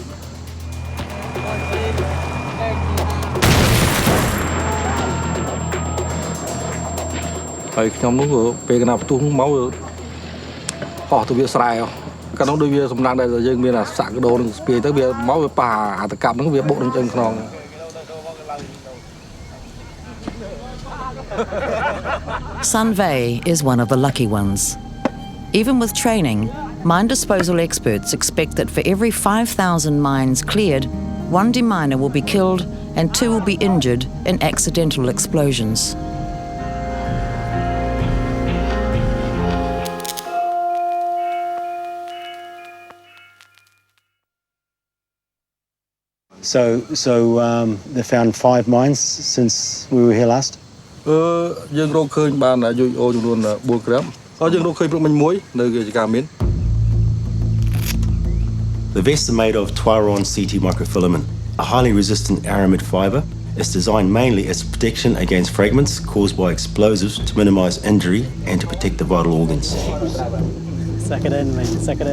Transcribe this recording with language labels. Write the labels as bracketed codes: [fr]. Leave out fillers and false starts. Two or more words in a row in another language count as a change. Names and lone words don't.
[km] ហើយខ្ញុំនោះពេលកណាផ្ទុះមកហោះទៅវាស្រែកាលនោះដូចវាសំណាងដែលយើងមានអាសាក់កដោនឹងស្ពាយទៅវាមកវាប៉ះអាតកាប់ហ្នឹងវាបុកនឹងចឹងខ្នង [en] Sunvey is one of the lucky ones. Even with training, mine disposal experts expect that for every 5,000 mines cleared, 1 deminer will be killed and 2 will be injured in accidental explosions. So they found 5 mines since we were here last. [km] យើងរកឃើញបានយុយអូចំនួន4 ក្រាមហើយយើងរកឃើញព្រឹកមិញមួយនៅកិច្ចការមាន [en] The vest are made of Twiron CT microfilament, a highly resistant aramid fibre. It's designed mainly as protection against fragments caused by explosives to minimise injury and to protect the vital organs. Suck it in, man. Suck it in.